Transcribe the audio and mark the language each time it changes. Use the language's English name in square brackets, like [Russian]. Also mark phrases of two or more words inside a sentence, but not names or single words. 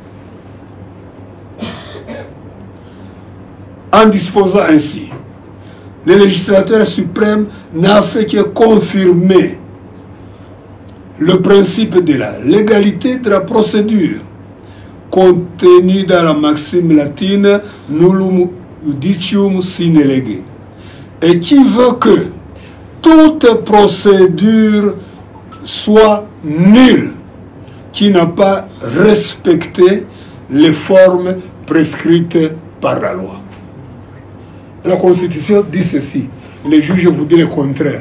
[French] En disposant ainsi, le législateur suprême n'a fait que confirmer le principe de la légalité de la procédure contenu dans la maxime latine [Latin] nullum judicium sine lege, [French] et qui veut que toute procédure soit nulle qui n'a pas respecté les formes prescrites par la loi. La Constitution dit ceci. Les juges vous disent le contraire.